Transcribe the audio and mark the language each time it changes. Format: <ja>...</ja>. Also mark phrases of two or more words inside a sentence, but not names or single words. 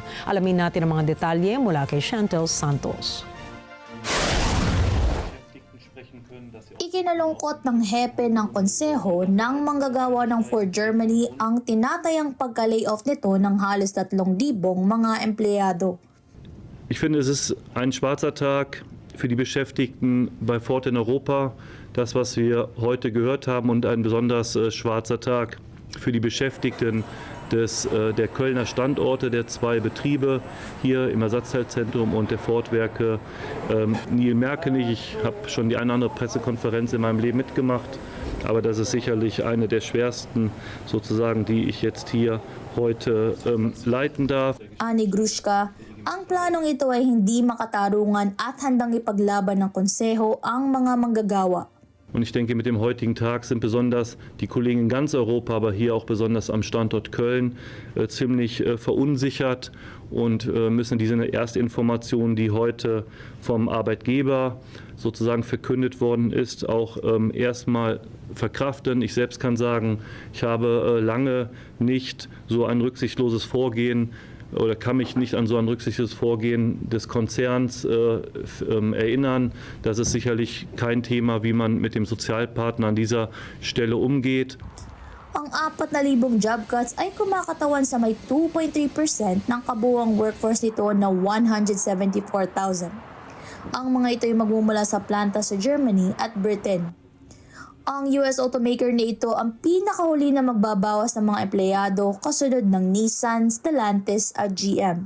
<tl>Alamin natin ang mga detalye mula kay Chantel Santos. Ikinalungkot ng hepe ng konseho ng manggagawa ng Ford Germany ang tinatayang pagka-layoff nito ng halos 3,000 mga empleyado.</tl> <de>Ich finde, es ist ein schwarzer Tag für die Beschäftigten bei Ford in Europa, das, was wir heute gehört haben, und ein besonders schwarzer Tag für die Beschäftigten der Kölner Standorte, der 2 Betriebe hier im Ersatzteilzentrum und der Ford-Werke Niel-Merkenich. Ich habe schon die eine oder andere Pressekonferenz in meinem Leben mitgemacht, aber das ist sicherlich eine der schwersten, sozusagen, die ich jetzt hier heute leiten darf.</de> <tl>Ani Grushka, ang planong ito ay hindi makatarungan at handang ipaglaban ng konseho ang mga manggagawa.</tl> <de>Und ich denke, mit dem heutigen Tag sind besonders die Kollegen in ganz Europa, aber hier auch besonders am Standort Köln, ziemlich verunsichert und müssen diese Erstinformation, die heute vom Arbeitgeber sozusagen verkündet worden ist, auch erstmal verkraften. Ich selbst kann sagen, ich habe lange nicht so ein rücksichtsloses Vorgehen oder kann mich nicht an so ein rücksichtsloses Vorgehen des Konzerns erinnern. Das ist sicherlich kein Thema, wie man mit dem Sozialpartner an dieser Stelle umgeht.</de> <tl>Ang 4,000</tl> <en>job cuts</en> <tl>ay kumakatawan sa may 2.3% ng kabuuang workforce nito na 174,000. Ang mga ito ay magmumula sa planta sa Germany at Britain. Ang US automaker na ito ang pinakahuli na magbabawas ng mga empleyado kasunod ng Nissan, Stellantis at GM.</tl>